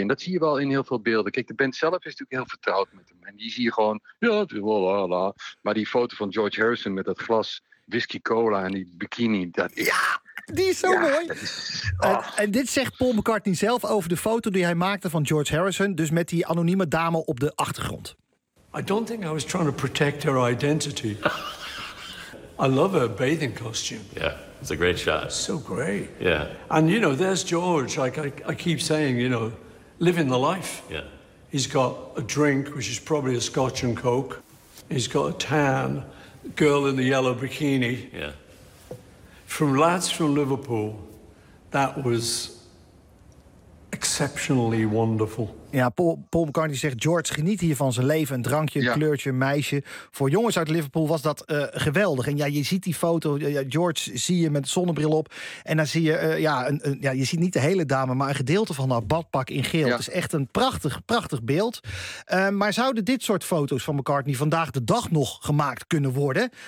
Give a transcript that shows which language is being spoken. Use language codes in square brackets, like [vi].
[nl] En dat zie je wel in heel veel beelden. Kijk, de band zelf is natuurlijk heel vertrouwd met hem. En die zie je gewoon, ja, maar die foto van George Harrison met dat glas whisky cola en die bikini, die is zo mooi. En dit zegt Paul McCartney zelf over de foto die hij maakte van George Harrison, dus met die anonieme dame op de achtergrond. [en] I don't think I was trying to protect her identity. I love her bathing costume. Yeah. It's a great shot. It's so great. Yeah. And, you know, there's George. Like, I keep saying, you know, living the life. Yeah. He's got a drink, which is probably a Scotch and Coke. He's got a tan, girl in the yellow bikini. Yeah. From lads from Liverpool, that was exceptionally wonderful. [nl] Ja, Paul McCartney zegt, George geniet hier van zijn leven. Een drankje, een kleurtje, een meisje. Voor jongens uit Liverpool was dat geweldig. En ja, je ziet die foto, George zie je met zonnebril op. En dan zie je, je ziet niet de hele dame, maar een gedeelte van haar badpak in geel. Ja. Het is echt een prachtig, prachtig beeld. Maar zouden dit soort foto's van McCartney vandaag de dag nog gemaakt kunnen worden?